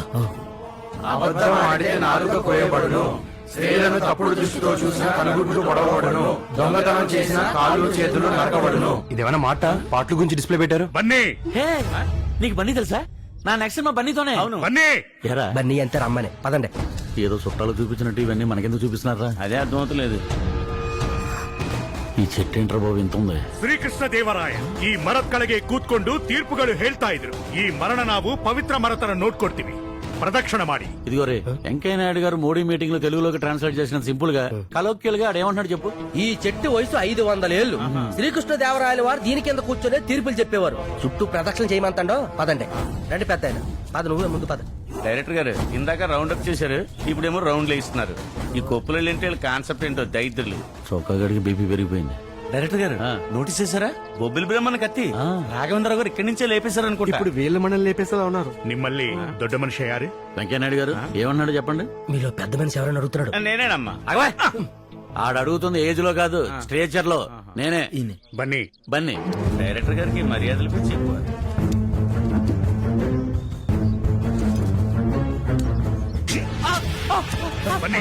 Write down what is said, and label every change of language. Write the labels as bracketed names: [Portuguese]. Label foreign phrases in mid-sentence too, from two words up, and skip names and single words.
[Telugu] అబద్ధం ఆడితే నాలుక కోయబడును, స్త్రీలను తప్పుడు దృష్టితో చూసిన కనుగుడ్లు పొడవబడును, దొంగతనం చేసిన కాళ్ళు చేతులు నరకబడును. ఇదేమైనా మాట? పాటల గురించి డిస్ప్లే పెట్టారు. బన్నీ హే, నీకు బన్నీ తెలుసా? నా నెక్స్ట్ మా బన్నీతోనే. బన్నీ ఎరా బన్నీ అంతే రమ్మని పదండి. ఏదో చుట్టాలు చూపించినట్టు ఇవన్నీ మనకెందుకు చూపిస్తున్నారా? అదే అర్థమవుతలేదు. ఈ చెట్టు ఏంట్రా బాబు ఇంత ఉంది? [Kannada] ಶ್ರೀಕೃಷ್ಣ ದೇವರಾಯ ಈ ಮರದ ಕೆಳಗೆ ಕೂತ್ಕೊಂಡು ತೀರ್ಪುಗಳು ಹೇಳ್ತಾ ಇದ್ರು. ಈ ಮರಣ ನಾವು ಪವಿತ್ರ ಮರತರ ನೋಡ್ಕೊಡ್ತೀವಿ, ಪ್ರದಕ್ಷಿಣ ಮಾಡಿ. [Telugu] ఇదిగో రే, వెంకయ్య నాయుడు గారు మోడీ మీటింగ్ లో తెలుగులోకి ట్రాన్స్లేట్ చేసిన సింపుల్ గా కలోక్యల్ గా ఆడేమంటున్నాడు చెప్పు. ఈ చెట్టు వయసు 500 ఏళ్లు. శ్రీకృష్ణ దేవరాయల వారు దీని కింద కూర్చొని తీర్పులు చెప్పేవారు. చుట్టూ ప్రదక్షిణ చేయమంతాడో. పదండి రండి పెద్ద ఆయన. పద నువ్వే ముందు పద. డైరెక్టర్ గారు ఇందాక [English] round up [Telugu] చేశారు, ఇప్పుడేమో రౌండ్లు వేస్తున్నారు. ఈ కొప్పులు ఏంటి కాన్సెప్ట్ ఏంటో దైత్రులు. చొక్కా గడికి బీపీ పెరిగిపోయింది. డైరెక్టర్ గారు నోటీస్ చేశారా? బొబ్బిలి బ్రహ్మణ కత్తి రాఘవేంద్ర గారు ఇక్కడి నుంచే లేపేశారు అనుకుంటా. ఇప్పుడు వీళ్ళ మనల్ని లేపేసేలా ఉన్నారు. [Kannada] ನಿಮ್ಮಲ್ಲಿ ದೊಡ್ಡ ಮನುಷ್ಯ ಯಾರು? [Telugu] వెంకయ్య నాయుడు గారు ఏమన్నాడు చెప్పండి. మీలో పెద్ద మనిషి ఎవరైనా అడుగుతున్నాడు? నేనేనమ్మా. ఆడ అడుగుతుంది ఏజ్ లో కాదు, స్ట్రేచర్ లో. నేనే బన్నీ. బన్నీ. డైరెక్టర్ గారికి మర్యాదలు పిచ్చి ఎక్కువ. బన్నీ